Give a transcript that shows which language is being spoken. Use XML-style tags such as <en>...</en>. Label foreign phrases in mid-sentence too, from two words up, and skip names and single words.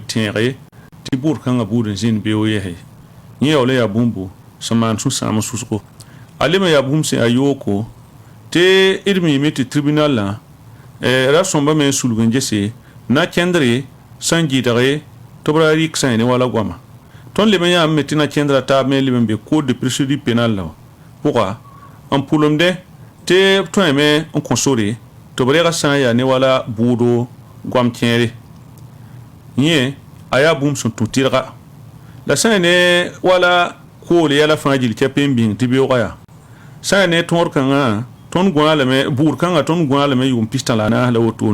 <mos>tẽege tɩ buud kãngã buud n zĩnd beoog yɛse yẽ yaool n yaa bũmbu sẽn maan sũ-sãam susgo a leb n yaa bũmb sẽn yaa yooko tɩ d miime tɩ tribunalã ra sõmba me n sulg n gese na kẽndre sẽn gɩdge tɩ b ra rɩk sã ne wala goama tõnd leb n yãmb me tɩ na kẽndrã taab me leb n be</mos> <fr>code de procédure pénal</fr> <mos>la pʋga n pʋlemdẽ tɩ b tõeme n kõ sore tɩ b rega sã n yaa ne wala buudo goam kẽere yẽ a yaa bũmb sẽn tũ tɩrga la sã ne wala koole yɛla fãa gil kɛp n bĩng tɩ beoogã yaa sã ne tõor kãngã tõnd gõ-a lame buud kãngã tõnd gõ-a lame yʋʋm pistã la a naas la woto</mos>